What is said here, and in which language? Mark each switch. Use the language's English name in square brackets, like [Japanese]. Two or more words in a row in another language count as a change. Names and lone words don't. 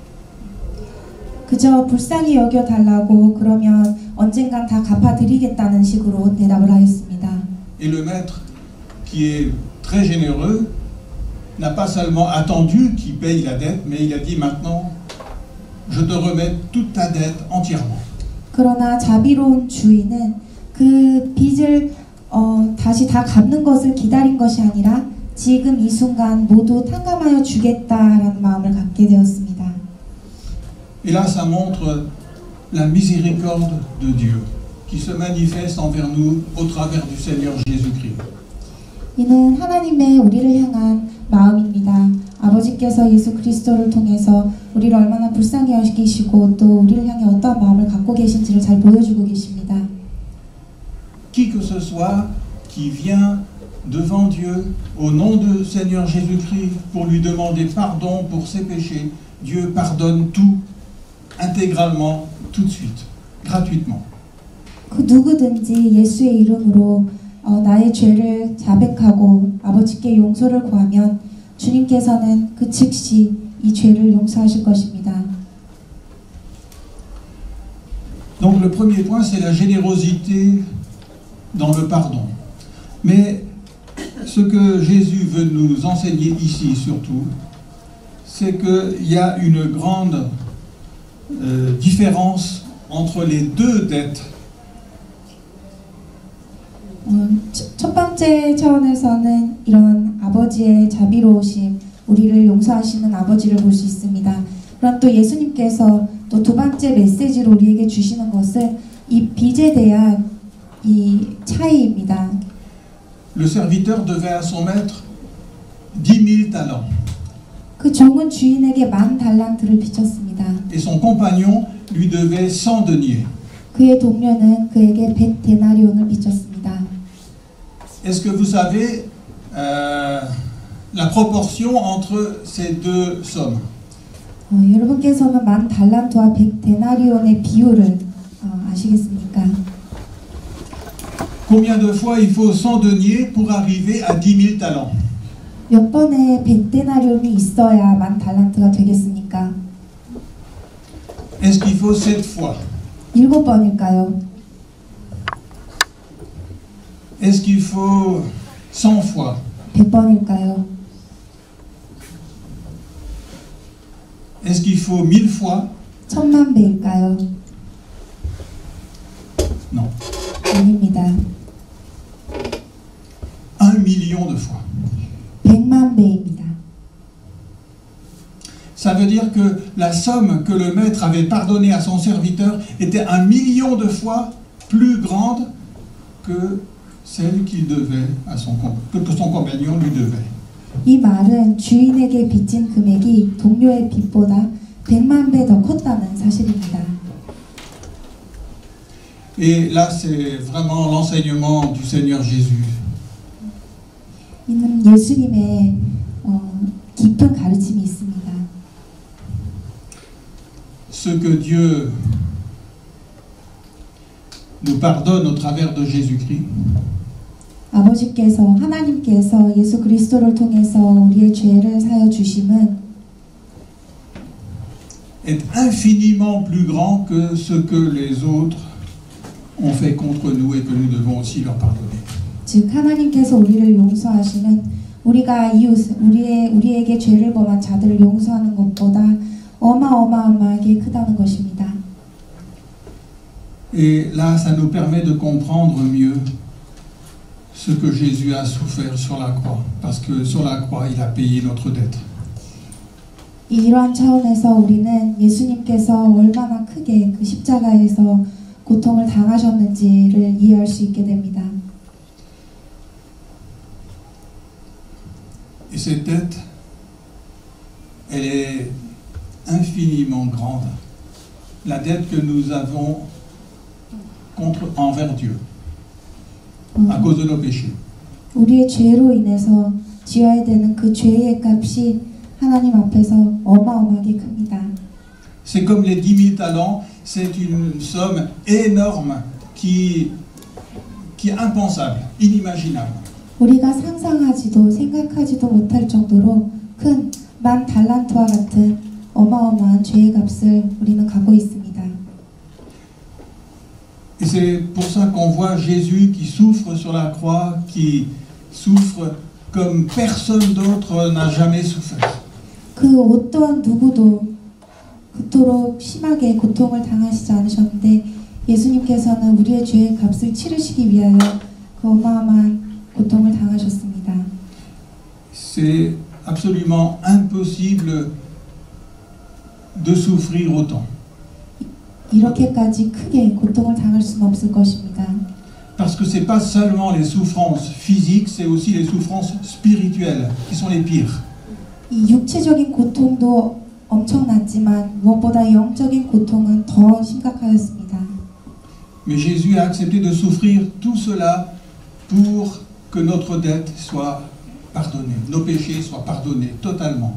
[Korean] 그저 불쌍히 여겨 달라고 그러면 언젠간 다 갚아드리겠다는 식으로 대답을 하였습니다. [French] Et le maître, qui est très généreux, n'a pas seulement attendu qu'il paye la dette, mais il a dit maintenant, je te remets toute ta dette entièrement. [Korean] 그러나 자비로운 주인은 그 빚을 다시 다 갚는 것을 기다린 것이 아니라 지금 이 순간 모두 탕감하여 주겠다라는 마음을 갖게 되었습니다. [French] Et là, ça montre la miséricorde de Dieu qui se manifeste envers nous au travers du Seigneur Jésus-Christ. [Korean] 이는 하나님의 우리를 향한 마음입니다. 아버지께서 예수 그리스도를 통해서 우리를 얼마나 불쌍히 여기시고 또 우리를 향해 어떠한 마음을 갖고 계신지를 잘 보여주고 계십니다. [French] Qui que ce soit qui vient devant Dieu au nom du Seigneur Jésus-Christ pour lui demander pardon pour ses péchés, Dieu pardonne tout, intégralement, tout de suite, gratuitement. [Korean] 그 누구든지 예수의 이름으로 나의 죄를 자백하고 아버지께 용서를 구하면 주님께서는 그 즉시 이 죄를 용서하실 것입니다. [French] Donc le premier point, c'est la générosité dans le pardon. Mais ce que Jésus veut nous enseigner ici surtout, c'est qu'il y a une grande différence entre les deux dettes. [Korean] 첫 번째 차원에서는 이런 아버지의 자비로우심, 우리를 용서하시는 아버지를 볼 수 있습니다. 그럼 또 예수님께서 또 두 번째 메시지로 우리에게 주시는 것은 이 빚에 대한 이 차이입니다. [French] Le serviteur devait à son maître 10 000 talents. [Korean] 그 종은 주인에게 10,000달란트를 빚졌습니다. [French] Et son compagnon lui devait 100 deniers. [Korean] 그의 동료는 그에게 100데나리온을 빚졌습니다. [French] Est-ce que vous savez la proportion entre ces deux sommes? [Korean] 여러분께서는 10,000달란트와 100데나리온의 비율을 아시겠습니까? [French] Combien de fois il faut 100 deniers pour arriver à 10 000 talents? [Korean] 몇 번의 100데나리온이 있어야 10,000달란트가 되겠습니까? [French] Est-ce qu'il faut 7 fois? [Korean] 7번일까요? [French] Est-ce qu'il faut 100 fois? [Korean] 100번일까요? [French] Est-ce qu'il faut 1000 fois? [Korean] 1000만 배일까요? [French] Non. [Korean] 아닙니다. [French] 1 million de fois. [Korean] 100만 배입니다. [French] Ça veut dire que la somme que le maître avait pardonnée à son serviteur était 1 million de fois plus grande que celle qu'il devait à que son compagnon lui devait. [Korean] 이 말은 주인에게 빚진 금액이 동료의 빚보다 100만 배 더 컸다는 사실입니다. [French] Et là, c'est vraiment l'enseignement du Seigneur Jésus. [Korean] 이는 예수님의 깊은 가르침이 있습니다. [French] Ce que Dieu nous pardonne au travers de Jésus-Christ, [Korean] 아버지께서 하나님께서 예수 그리스도를 통해서 우리의 죄를 사여 주심은 [French] est infiniment plus grand que ce que les autres ont fait contre nous et que nous devons aussi leur pardonner. [Korean] 즉 하나님께서 우리를 용서하시는 우리가 우리에게 죄를 범한 자들을 용서하는 것보다 어마어마하게 크다는 것입니다. [French] Et là, ça nous permet de comprendre mieux ce que Jésus a souffert sur la croix, parce que sur la croix, il a payé notre dette. [Korean] 이러한 차원에서 우리는 예수님께서 얼마나 크게 그 십자가에서 고통을 당하셨는지를 이해할 수 있게 됩니다. [French] Et cette dette, elle est infiniment grande. La dette que nous avons envers Dieu, à cause de nos péchés. [Korean] 우리의 죄로 인해서 지어야 되는 그 죄의 값이 하나님 앞에서 어마어마하게 큽니다. [French] C'est comme les 10 000 talents, c'est une somme énorme qui est impensable, inimaginable. [Korean] 우리가 상상하지도 생각하지도 못할 정도로 큰 10,000달란트와 같은 어마어마한 죄의 값을 우리는 갖고 있습니다. [French] Et c'est pour ça qu'on voit Jésus qui souffre sur la croix, qui souffre comme personne d'autre n'a jamais souffert. [Korean] 그 어떠한 누구도 그토록 심하게 고통을 당하시지 않으셨는데 예수님께서는 우리의 죄의 값을 치르시기 위하여 그 어마어마한 고통을 당하셨습니다. [French] C'est absolument impossible de souffrir autant. [Korean] 이렇게까지 크게 고통을 당할 수는 없을 것입니다. [French] Parce que c'est pas seulement les souffrances physiques, c'est aussi les souffrances spirituelles qui sont les pires. [Korean] 이 육체적인 고통도 엄청났지만 무엇보다 영적인 고통은 더 심각하였습니다. [French] Mais Jésus a accepté de souffrir tout cela pour que notre dette soit pardonnée, nos péchés soient pardonnés totalement.